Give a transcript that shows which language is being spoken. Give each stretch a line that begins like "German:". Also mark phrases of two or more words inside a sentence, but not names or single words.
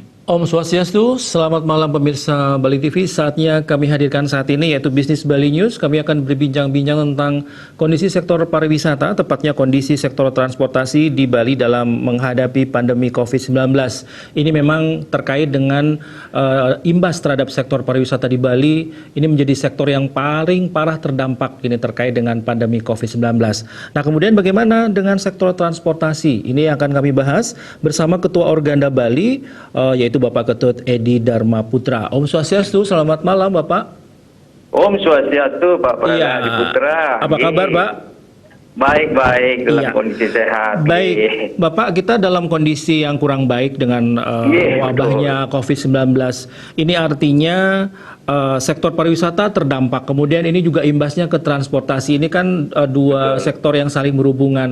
Sanskrit: Om Swastiastu,
Indonesian: selamat malam pemirsa Bali TV. Saatnya kami hadirkan saat ini yaitu Bisnis Bali News. Kami akan berbincang-bincang tentang kondisi sektor pariwisata, tepatnya kondisi sektor transportasi di Bali dalam menghadapi pandemi COVID-19. Ini memang terkait dengan imbas terhadap sektor pariwisata di Bali. Ini menjadi sektor yang paling parah terdampak ini terkait dengan pandemi COVID-19. Nah, kemudian bagaimana dengan sektor transportasi? Ini akan kami bahas bersama Ketua Organda Bali, yaitu Bapak Ketut Edi Dharma Putra.
Sanskrit: Om Swastiastu,
Indonesian: selamat malam Bapak.
Sanskrit: Om Swastiastu,
Indonesian: Pak Pradana Iya. Putra. Apa kabar Pak? Baik-baik, dalam Iya. kondisi sehat. Baik, Bapak, kita dalam kondisi yang kurang baik dengan wabahnya COVID-19. Ini artinya sektor pariwisata terdampak. Kemudian ini juga imbasnya ke transportasi. Ini kan dua sektor yang saling berhubungan.